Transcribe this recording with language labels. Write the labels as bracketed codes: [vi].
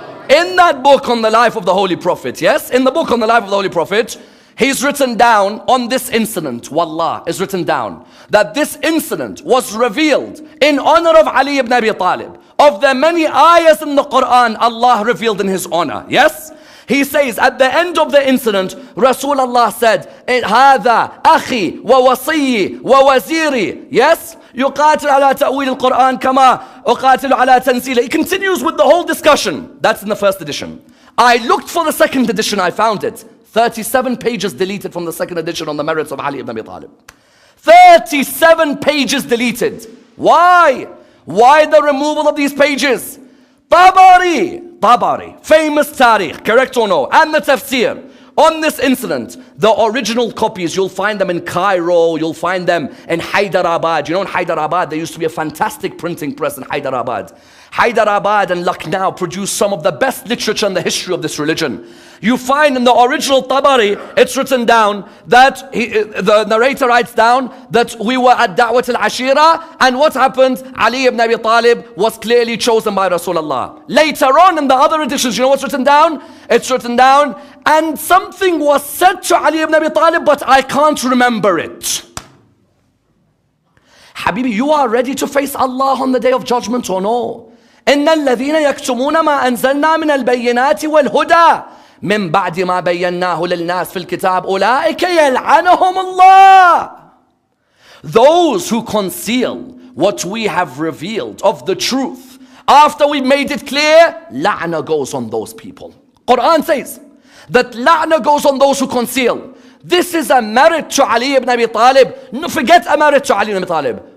[en] In that book on the life of the Holy Prophet, yes? In the book on the life of the Holy Prophet, he's written down on this incident, wallah, is written down that this incident was revealed in honor of Ali ibn Abi Talib. Of the many ayahs in the Quran, Allah revealed in his honor, yes? He says at the end of the incident, Rasulullah said, [ar] هذا أخي ووصي ووزيري, [en] yes? [ar] يقاتل على تأويل القرآن كما أقاتل على تنزيله. [en] He continues with the whole discussion. That's in the first edition. I looked for the second edition, I found it. 37 pages deleted from the second edition on the merits of Ali ibn Abi Talib. 37 pages deleted. Why? Why the removal of these pages? Tabari, famous tariq, correct or no? And the tafsir on this incident, the original copies, you'll find them in Cairo, you'll find them in Hyderabad. You know, in Hyderabad, there used to be a fantastic printing press in Hyderabad. Hyderabad and Lucknow produced some of the best literature in the history of this religion. You find in the original Tabari, it's written down that the narrator writes down that we were at Da'wat al-Ashira, and what happened? Ali ibn Abi Talib was clearly chosen by Rasulullah. Later on in the other editions, you know what's written down? It's written down, and something was said to Ali ibn Abi Talib, but I can't remember it. Habibi, you are ready to face Allah on the day of judgment or no? [ar] إن الذين يكتمون ما أنزلنا من البينات والهدى من بعد ما بيناه للناس في الكتاب أولئك يلعنهم الله. [en] Those who conceal what we have revealed of the truth after we made it clear, la'na goes on those people. Quran says that la'na goes on those who conceal. This is a merit to Ali ibn Abi Talib. No, forget a merit to Ali ibn Abi Talib.